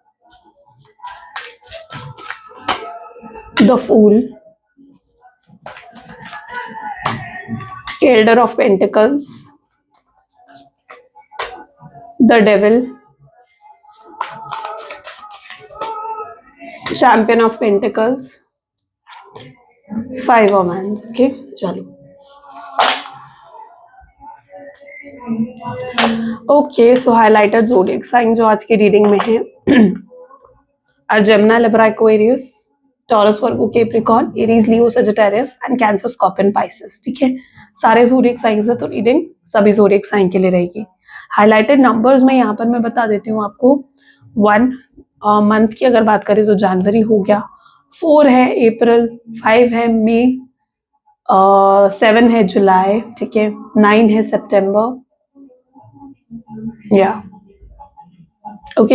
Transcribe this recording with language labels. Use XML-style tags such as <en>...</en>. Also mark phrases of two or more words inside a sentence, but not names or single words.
<en>the fool, elder of pentacles, the devil, champion of pentacles, 5 of wands। ओके,</en> <hi>चलो ओके।</hi> <en>so highlighted zodiac sign</en> <hi>जो आज की रीडिंग में है</hi> <en>are Gemini, Libra, Aquarius, Taurus, Virgo, Capricorn, Aries, Leo, Sagittarius and Cancer, Scorpion, Pisces.</en> <hi>ठीक है, सारे</hi> <en>zodiac signs</en> <hi>है, तो रीडिंग सभी</hi> <en>zodiac sign</en> <hi>के लिए रहेगी।</hi> <en>highlighted numbers</en> <hi>में यहाँ पर मैं बता देती हूँ आपको। 1 मंथ की अगर बात करें तो जनवरी हो गया, 4 है अप्रैल, 5 है मई, 7 है जुलाई, ठीक है, 9 है सितंबर, या ओके।</hi>